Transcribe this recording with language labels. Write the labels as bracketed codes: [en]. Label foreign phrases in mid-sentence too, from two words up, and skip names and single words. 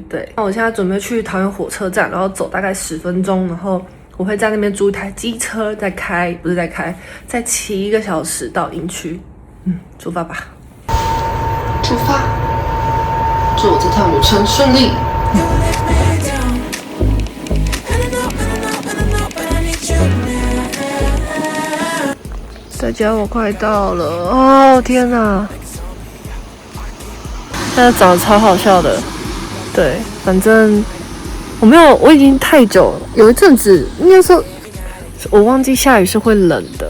[zh] 對，那我現在準備去桃園火車站，然後走大概10分鐘，然後我會在那邊租一台機車，再騎1個小時到營區。出發吧！出發！祝我這趟旅程順利。大家，我快到了哦！天哪，那长得超好笑的。对，反正我已經太久了，有一陣子應該說，我忘記下雨是會冷的。